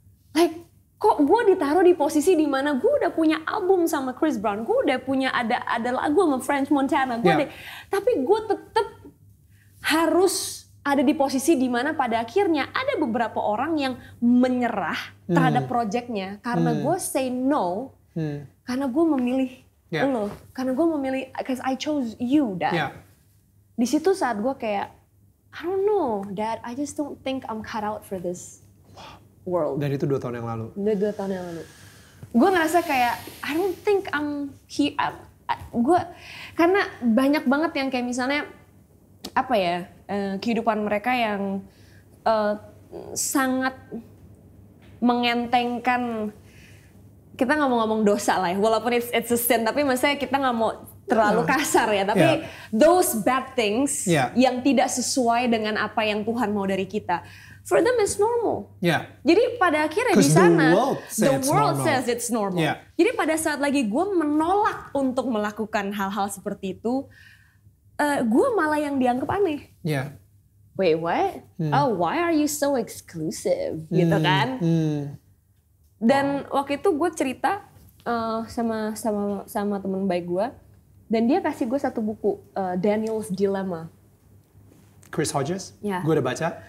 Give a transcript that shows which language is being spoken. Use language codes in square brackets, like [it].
[id] Like, kok gue ditaruh di posisi dimana gue udah punya album sama Chris Brown, gue udah punya ada lagu sama French Montana, tapi gue tetap harus ada di posisi dimana pada akhirnya ada beberapa orang yang menyerah terhadap projectnya karena gue say no, karena gue memilih lo, karena gue memilih, [en] because I chose you, Dad. [id] Di situ saat gue kayak, [en] I don't know, Dad, I just don't think I'm cut out for this world. [id] Dan itu 2 tahun yang lalu. 2 tahun yang lalu. Gue ngerasa kayak [en] I don't think I'm here. [id] Gue karena banyak banget yang kayak misalnya apa ya, kehidupan mereka yang sangat mengentengkan, kita nggak mau ngomong dosa lah ya, walaupun [en] it's a sin, [id] tapi maksudnya kita nggak mau terlalu kasar ya, tapi [en] those bad things [id] yang tidak sesuai dengan apa yang Tuhan mau dari kita. [en] For them it's normal. [id] Jadi pada akhirnya di sana [en] the world says it's normal. [id] Jadi pada saat lagi gue menolak untuk melakukan hal-hal seperti itu, gue malah yang dianggap aneh. [en] Wait, what? Oh, why are you so exclusive? [id] Gitu kan? Dan waktu itu gue cerita sama teman baik gue, dan dia kasih gue satu buku, Daniel's Dilemma. Chris Hodges, gue udah baca.